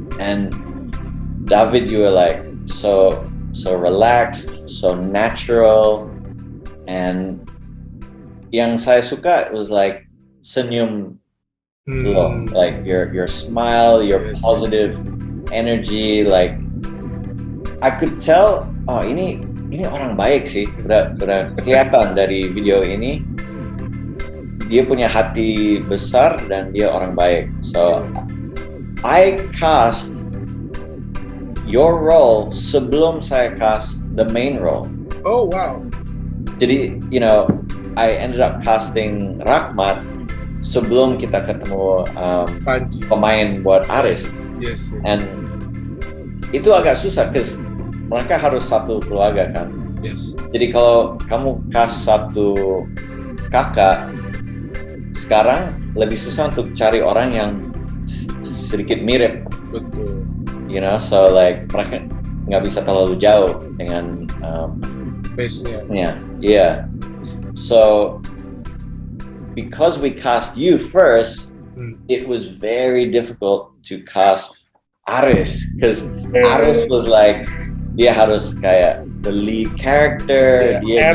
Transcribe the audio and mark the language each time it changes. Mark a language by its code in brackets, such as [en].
[en] And David, you were like so relaxed, so natural, and [id] yang saya suka [en] was like senyum, like your smile, your positive energy. Like I could tell, [id] oh ini orang baik sih, udah kelihatan dari video ini. Dia punya hati besar dan dia orang baik. [en] So I cast your role [id] sebelum saya [en] cast the main role. Oh wow. [id] Jadi, [en] I ended up casting [id] Rahmat sebelum kita ketemu pemain buat Aris. [en] Yes. [id] And itu agak susah, because mereka harus satu keluarga kan. [en] Yes. [id] Jadi kalau kamu cast satu kakak, sekarang lebih susah untuk cari orang yang sedikit mirip. Betul. So like mereka nggak bisa terlalu jauh dengan face-nya. [en] Yeah. So because we cast you first, it was very difficult to cast Aris, because Aris was like, [id] dia harus kayak [en] the lead character, dia